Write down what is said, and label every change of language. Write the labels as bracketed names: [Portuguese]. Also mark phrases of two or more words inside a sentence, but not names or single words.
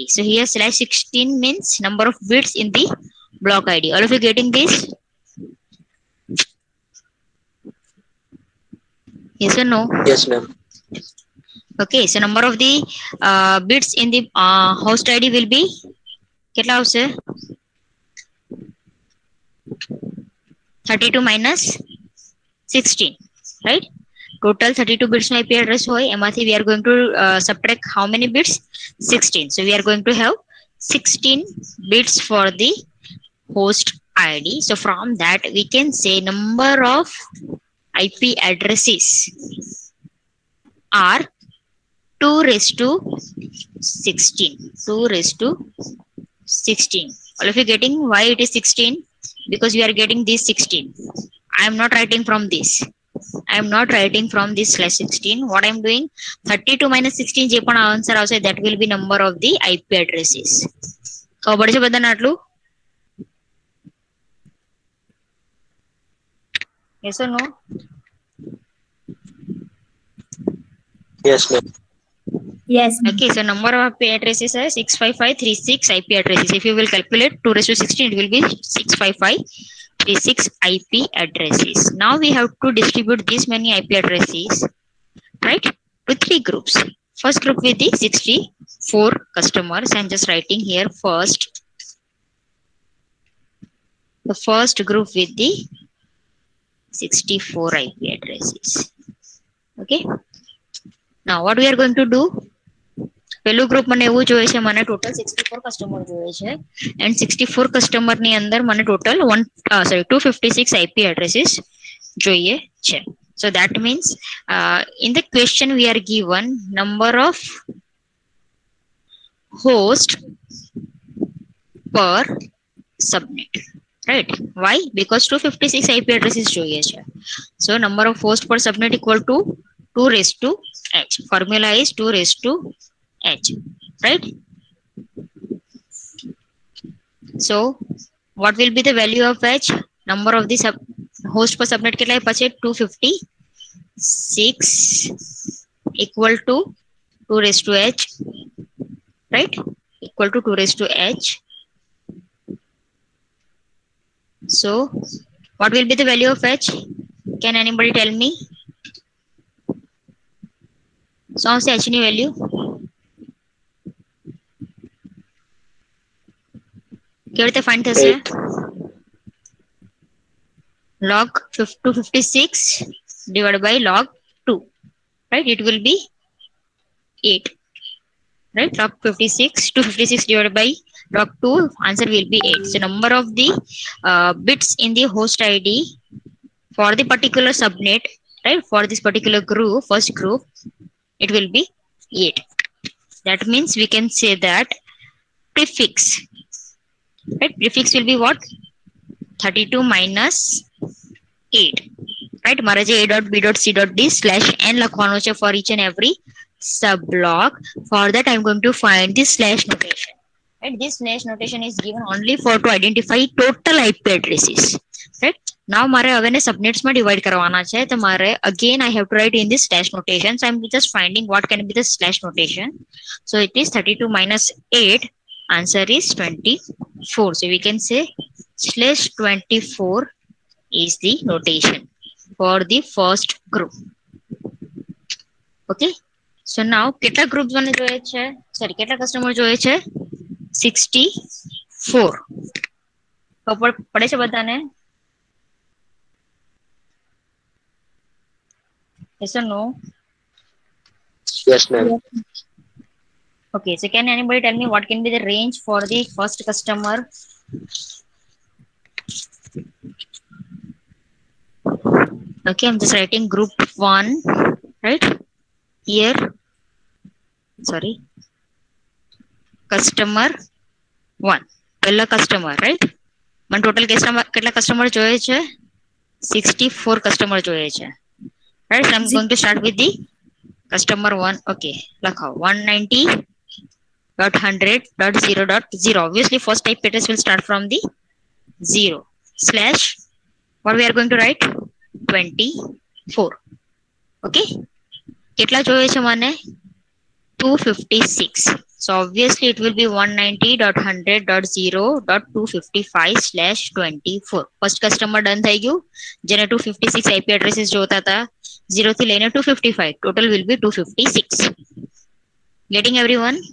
[English] So here /16 means number of bits in the block ID. All of you getting this? Yes or no? Yes, ma'am. Okay, so number of the bits in the host ID will be [Gujarati] કેટલા આવશે? [English] 32 minus 16, right? Total 32 bits IP address [Gujarati] હોય, એમાંથી [English] we are going to subtract how many bits? 16. So we are going to have 16 bits for the host ID. So from that we can say number of IP addresses are 2⁻16. 2⁻16. All of you getting why it is 16? Because we are getting this 16. I am not writing from this. I am not writing from this /16. What I am doing? 32 minus 16 [Gujarati] જે પણ answer આવશે, [English] that will be number of the IP addresses. [Gujarati] ખબર છે બધાને આટલું? [English] Yes or no? Yes, ma'am. Yes. Okay, so number of IP addresses are 65536 IP addresses. If you will calculate 2⁻16, it will be 65536 IP addresses. Now we have to distribute these many IP addresses, right, to three groups. first group with the 64 customers. I'm just writing here first. The first group with the 64 IP addresses. Okay. Now what we are going to do? [Gujarati] પેલું ગ્રુપ મને એવું જોઈએ છે, મને ટોટલ 64 કસ્ટમર જોઈએ છે and 64 કસ્ટમર ની અંદર મને ટોટલ 256 [English] IP addresses [Gujarati] જોઈએ છે. [English] So that means in the question we are given number of host per subnet, right? Why? Because 256 IP addresses [Gujarati] જોઈએ છે. [English] So number of host per subnet equal to 2 raised to h. Formula is 2 raised to h, right? So what will be the value of h? Number of the host per subnet [Gujarati] કેટલા પછી [English] 256 equal to 2 raised to h, right? Equal to 2 raised to h. So what will be the value of h? Can anybody tell me? So how's h ની value? [Gujarati] કેવી રીતે find થશે? [English] Log 256 divided by log 2, right? It will be 8, right? Log 256 divided by log 2, answer will be 8. So number of the bits in the host ID for the particular subnet, right? For this particular group, first group, it will be 8. That means we can say that prefix, right? Prefix will be what? 32 minus 8, right? [Gujarati] મારે જે [English] a.b.c.d /n [Gujarati] લખવાનું છે [English] for each and every subblock. For that I'm going to find this slash notation, and this slash notation is given only for to identify total IP addresses, right? Now [Gujarati] મારે હવે ને subnets માં divide કરવાના છે, તો મારે [English] again I have to write in this slash notation. So I'm just finding what can be the slash notation. So it is 32 minus 8, answer is 24. So we can say /24 is the notation for the first group. Okay. So now [Gujarati] કેટલા groups મને જોઈએ છે? Sorry, કેટલા customer જોઈએ છે? 64. ખબર પડે છે બધાને? [English] Yes or no? Yes, ma'am. Okay, so can anybody tell me what can be the range for the first customer? Okay, I'm just writing group 1, right? Here, sorry, customer 1, પહેલા customer, right? [Gujarati] મને total કેટલા customer જોઈએ છે? 64 customer જોઈએ છે, [English] right? So I'm going to start with the customer 1. [Gujarati] Okay, લખાઓ 190.100.0.0. [English] Obviously first type address will start from the 0 slash what we are going to write 24. [Gujarati] Okay, કેટલા જોઈએ છે મને? [English] 256. So obviously it will be 190.100.0.255/24. First customer done [Gujarati] થઈ ગયું, જેને 256 [English] IP addresses [Gujarati] જોતા હતા, 0 થી લઈને 255. [English] Total will be 256. Getting everyone?